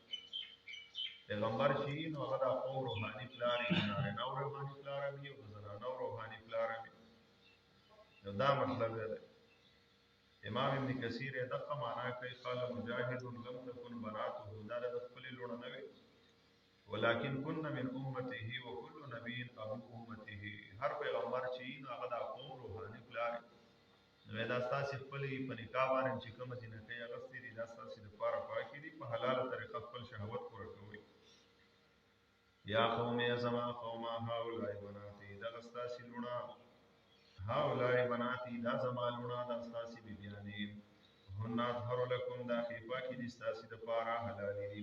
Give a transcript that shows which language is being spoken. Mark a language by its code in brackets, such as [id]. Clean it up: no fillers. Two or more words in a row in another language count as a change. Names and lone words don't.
[ps] پیغمبر چې وي نو هغه د قوم روحاني پلار یې، د نارینهو روحاني پلار هم وي او د زنانهو روحاني پلار هم وي. نو دا مطلب یې دی. امام ابن کثیر یې دغه معنا کوي [ar] قال مجاهد لم تكن بناته [ps] دا د خپلې لوڼه نه وي [ar] ولکن کن من امته وكل نبي ابو امته. [ps] هر پیغمبر چې وي نو هغه د قوم روحاني پلار یې. نو دا ستاسې خپلې په نکاح باندې چې کومه جنکۍ اغوستې دي دا ستاسې دپاره پاکې دي. په حلاله طریقه خپل شهوت پوره کوئ. [ar] یا قوم [ps] یا زما قومه [ar] هؤلاء بناتي [ps] دغه ستاسې لوڼه [ar] هؤلاء بناتي [ps] دا زما لوڼه دا ستاسې بیبیانې [ar] هن اطهر لکم [ps] دا ښې پاکې دي ستاسې دپاره حلالې دي.